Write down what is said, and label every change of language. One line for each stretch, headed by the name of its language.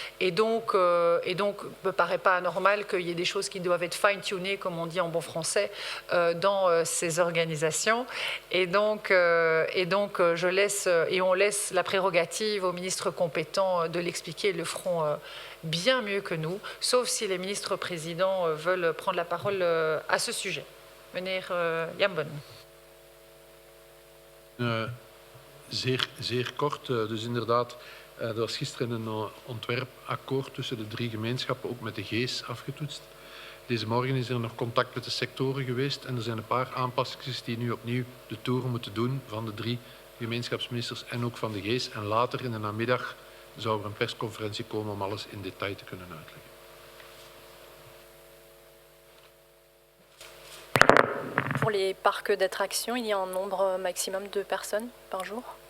French: Et donc, il ne me paraît pas anormal qu'il y ait des choses qui doivent être fine-tunées, comme on dit en bon français, dans ces organisations. Et donc, je laisse, et on laisse la prérogative aux ministres compétents de l'expliquer. Ils le feront bien mieux que nous, sauf si les ministres présidents veulent prendre la parole à ce sujet.
Dutch: Meneer Jambon. Zeer kort, dus inderdaad, er was gisteren een ontwerpakkoord tussen de 3 gemeenschappen, ook met de G's afgetoetst. Deze morgen is er nog contact met de sectoren geweest en er zijn een paar aanpassingen die nu opnieuw de toeren moeten doen van de 3 gemeenschapsministers en ook van de G's. En later in de namiddag zou er een persconferentie komen om alles in detail te kunnen uitleggen.
French: Pour les parcs d'attractions, il y a un nombre maximum de personnes par jour?